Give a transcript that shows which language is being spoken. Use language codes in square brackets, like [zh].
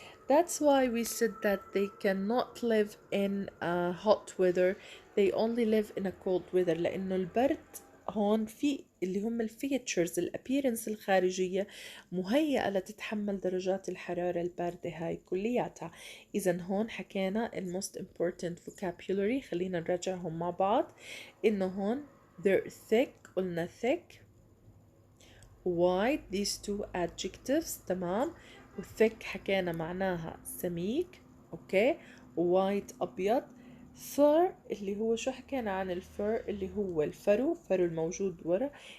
[en] That's why we said that they cannot live in hot weather, they only live in a cold weather، [ar] لأنه البرد هون في اللي هم الفيتشرز الابيرنس الخارجية مهيئة لتتحمل درجات الحرارة الباردة هاي كلياتها. إذا هون حكينا الموست important vocabulary، خلينا نراجعهم مع بعض. إنه هون [en] they're thick، قلنا thick. wide these two adjectives، تمام. [ar] وthick حكينا معناها سميك، اوكي. white أبيض. fur اللي هو شو حكينا عن الفر اللي هو الفرو الموجود ورا.